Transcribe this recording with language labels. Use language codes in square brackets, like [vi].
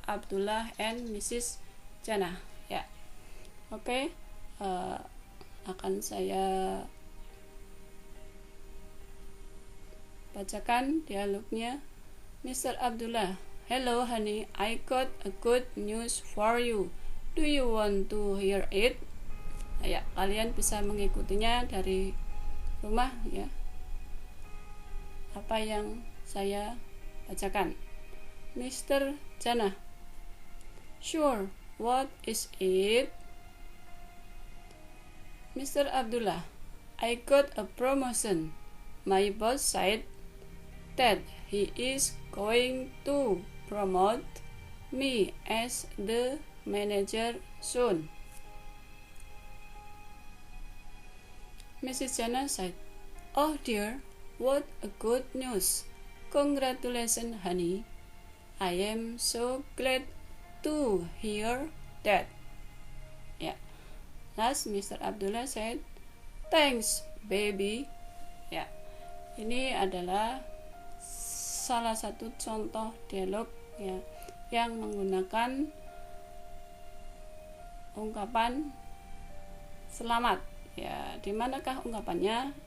[id] Abdullah and Mrs. Jannah ya. Oke, akan saya bacakan dialognya. Mr. [en] Abdullah, hello honey, I got a good news for you. Do you want to hear it? Ya, kalian bisa mengikutinya dari rumah ya. Apa yang saya bacakan. Mr. Jannah, sure, what is it? Mr. Abdullah, I got a promotion. My boss said that he is going to promote me as the manager soon. Mrs. Jannah said, Oh dear, what a good news. Congratulations, honey. I am so glad to hear that. Ya. Last Mr. Abdullah said, thanks, baby. [id] Ya. Ini adalah salah satu contoh dialog ya yang menggunakan ungkapan selamat. Ya, di manakah ungkapannya?